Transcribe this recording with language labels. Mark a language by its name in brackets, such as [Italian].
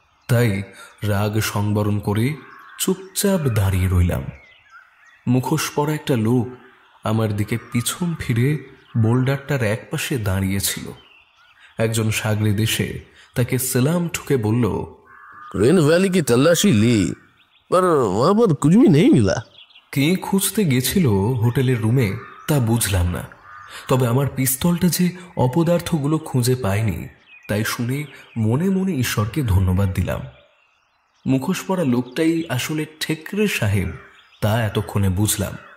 [Bangla] তাই রাগ সংবরণ করে চুপচাপ দাঁড়িয়ে রইলাম। মুখোশ পরা একটা লোক আমার দিকে পিছন ফিরে বোল্ডারটার একপাশে দাঁড়িয়েছিল। একজন সাগরেদ এসে তাকে সেলাম ঠুকে বলল, [Hindi] ग्रीन वैली की तलाशी ली पर वहां पर कुछ भी नहीं मिला। [Bangla] কে খুঁজতে গেছিল হোটেলের রুমে তা বুঝলাম না, তবে আমার পিস্তলটা যে অপদার্থগুলো খুঁজে পায়নি তাই শুনে মনে মনে ঈশ্বরকে ধন্যবাদ দিলাম। মুখোশ পরা লোকটাই আসলে ঠেকরে সাহেব তা এতক্ষণে বুঝলাম।